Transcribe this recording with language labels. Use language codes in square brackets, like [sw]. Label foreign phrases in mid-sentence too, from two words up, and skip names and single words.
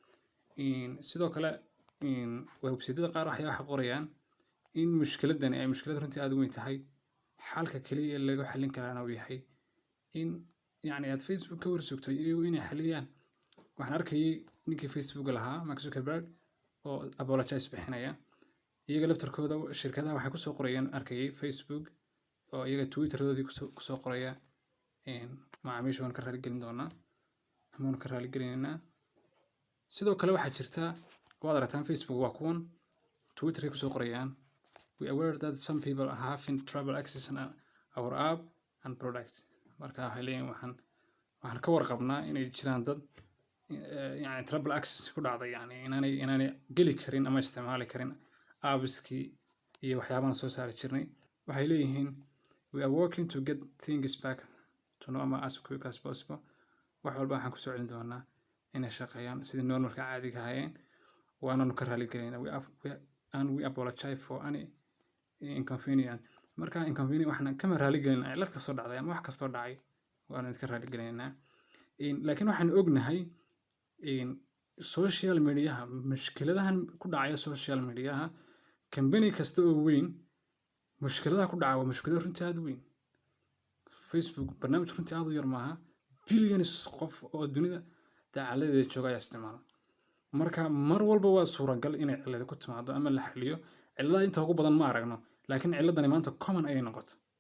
[so] sidoo kale website-yada qaar waxay wax qorayaan in mushkiladan ay mushkilad runtii aad u weyn tahay xalka kaliya ee lagu xallin karaana uu yahay in aad Facebook ka warsugto iyo inay xaliyaan waxaan arkayay ninkii Facebook lahaa Mark Zuckerberg oo apologize bixinaya iyaga laftarkooda shirkadaha waxay ku soo qorayaan arkayay Facebook oo iyaga Twitter-doodii ku soo qoraya macaamiisha waan ka raali gelin doonaa ama ka raali gelinaynaa sidoo kale waxaa jirta waad aragtaan Facebook waa kuwan Twitter ku soo qorayaan [en] we are aware that some people are having trouble accessing our app and product [so] marka waxay leeyihiin waxaan ka warqabnaa inay jiraan dad [en] trouble access [so] ku dhacday inaanay geli karin ama isticmaali karin apps-kii iyo waxyaabahan soo saari jirnay waxay leeyihiin [en] we are working to get things back to normal as quick as possible [so] wax walba waxaan ku soo celin doonaa inay shaqeeyaan sidii normalka caadiga ahaayeen waana ka raali gelinaynaa [en] we apologize for any inconvenience [so] marka inconvenience waxaan ka raali gelinaynaa cilad kastoo dhacday ama wax kastoo dhacay waana ka raali gelinaynaa laakiin waxaan ognahay [en] social media-ha [so] mushkiladahan ku dhacaya [en] social media-ha [so] company kasta oo weyn mushkiladaha ku dhaca waa mushkilad runtii aad u weyn Facebook barnaamij runtii aad u yar maaha billions qof oo dunida dacaladeeda jooga ayaa isticmaala marka mar walba waa suuragal inay cilad ku timaado ama la xaliyo ciladaha inta ugu badan ma aragno laakiin ciladani maanta common ay noqoto